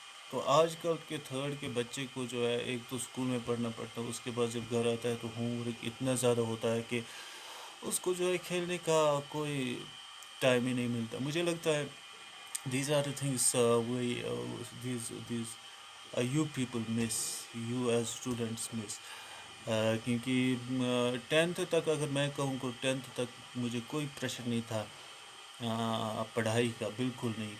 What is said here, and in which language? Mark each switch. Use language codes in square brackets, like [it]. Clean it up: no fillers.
[ur] تو آج کل کے تھرڈ کے بچے کو جو ہے ایک تو اسکول میں پڑھنا پڑتا ہے، اس کے بعد جب گھر آتا ہے تو ہوم ورک اتنا زیادہ ہوتا ہے کہ اس کو جو ہے کھیلنے کا کوئی ٹائم ہی نہیں ملتا. مجھے لگتا ہے [en] These are the things these you people miss, you as students miss. [ur] کیونکہ ٹینتھ تک اگر میں کہوں کہ ٹینتھ تک مجھے کوئی پریشر نہیں تھا پڑھائی کا، بالکل نہیں.